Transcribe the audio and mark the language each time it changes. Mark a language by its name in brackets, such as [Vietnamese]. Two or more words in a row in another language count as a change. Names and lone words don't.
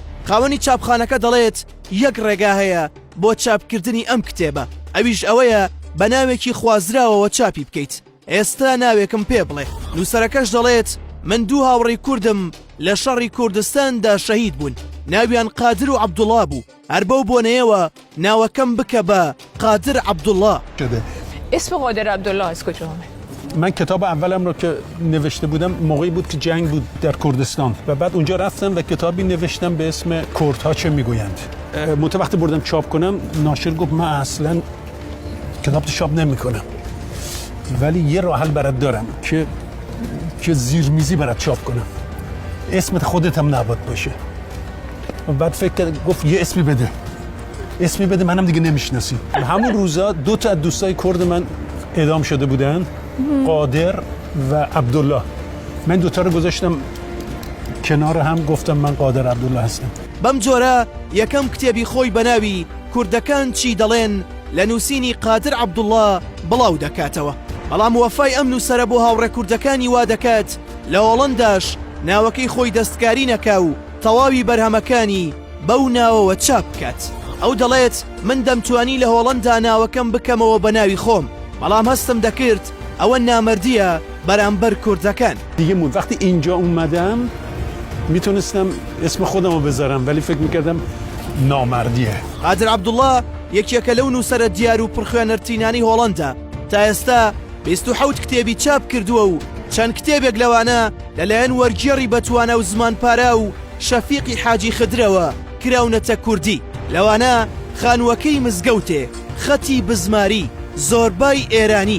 [Central Kurdish] خاوەنی چاپخانەکە دەڵێت یەک ڕێگا هەیە بۆ چاپکردنی ئەم کتێبە، ئەویش ئەوەیە بە ناوێکی خوازراوەوە چاپی بکەیت. ئێستا ناوێکم پێ بڵێ. نووسەرەکەش دەڵێت من دوو هاوڕێی کوردم لە شەڕی کوردستاندا شەهید بوون، ناویان قادر و عەبدوڵڵا بوو. هەر بەو بۆنەیەوە ناوەکەم بکە بە قادر عەبدوڵڵا. [Persian] اسم قادر عبدالله از کجا آمد؟ من کتاب اولم رو که نوشته بودم موقعی بود که جنگ بود در کردستان و بعد اونجا رفتم و کتابی نوشتم به اسم کردها چه میگویند. وقتی بردم چاپ کنم ناشر گفت من اصلا کتاب چاپ نمیکنم، ولی یه راه حل برات دارم که زیرمیزی برات چاپ کنم، اسمت خودت هم نباید باشه. و بعد فکر کرد گفت یه اسمی بده منم دیگه نمیشناسی. همون روزا دو تا از دوستای کرد من اعدام شده بودن، قادر و عبدالله. من دوتا رو گذاشتم کنار هم، گفتم من قادر عبدالله هستم. [Central Kurdish] بەم جۆرە یەکەم کتێبی خۆی بە ناوی کوردەکان چی دەڵێن لە نووسینی قادر عەبدوڵڵا بڵاو دەکاتەوە. بەڵام وەفای ئەم نووسەرە بۆ هاوڕێ کوردەکانی وا دەکات لە هۆڵەنداش ناوەکەی خۆی دەستکاری نەکا و تەواوی بەرهەمەکانی بەو ناوەوە چاپ بکات. ئەو دەڵێت من دەمتوانی لە هۆڵەندا ناوەکەم بکەمەوە بە ناوی خۆم، بەڵام هەستم دەکرد ئەوە نامردیە بەرامبەر کوردەکان. [Persian] دیگه وقتی اینجا اومدم میتونستم اسم خودم رو بذارم ولی فکر میکردم نامردیه. [Central Kurdish] قادر عەبدوڵڵا یەکێکە لەو نووسەرە دیار و پرخوێنەرترینانی هۆڵەندا. تا ئێستا 27 کتێبی چاپ کردووە و چەند کتێبێک لەوانە لەلایەن وەرگێڕی بەتوانە و زمانپارە و شەفیقی حاجی خدرەوە کراونەتە کوردی. لەوانە خانووەکەی مزگەوتێ، خەتی بزماری، زۆربای ئێرانی.